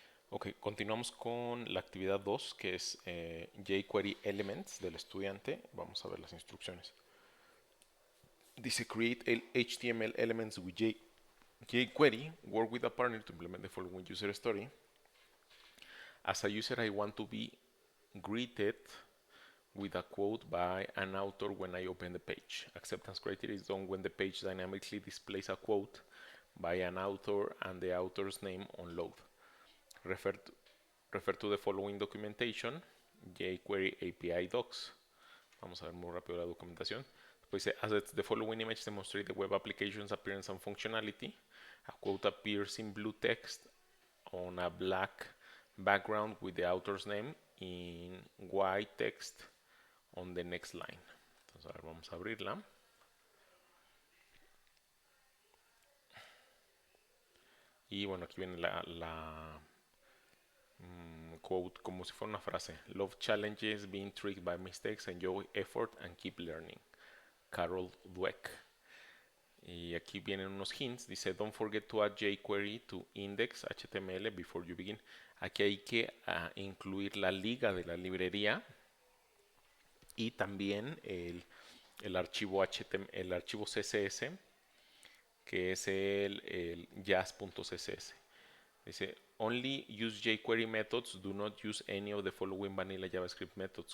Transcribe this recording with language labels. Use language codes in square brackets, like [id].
[es] Ok, continuamos con la actividad 2, que es jQuery Elements del estudiante. Vamos a ver las instrucciones. Dice [en] create HTML elements with jQuery, work with a partner to implement the following user story. As a user, I want to be greeted with a quote by an author when I open the page. Acceptance criteria is done when the page dynamically displays a quote by an author and the author's name on load. Refer to, refer to the following documentation, jQuery API docs. [es] Vamos a ver muy rápido la documentación. Después dice, [en] as the following image demonstrate the web application's appearance and functionality. A quote appears in blue text on a black background with the author's name in white text on the next line. [es] Entonces, a ver, vamos a abrirla. Y bueno, aquí viene la quote como si fuera una frase. [en] Love challenges, being tricked by mistakes, enjoy effort and keep learning. Carol Dweck. [es] Y aquí vienen unos hints. Dice, [en] don't forget to add jQuery to index HTML before you begin. [es] Aquí hay que incluir la liga de la librería y también el archivo HTML, el archivo CSS, que es el jazz.css. Dice, [en] only use jQuery methods, do not use any of the following vanilla JavaScript methods.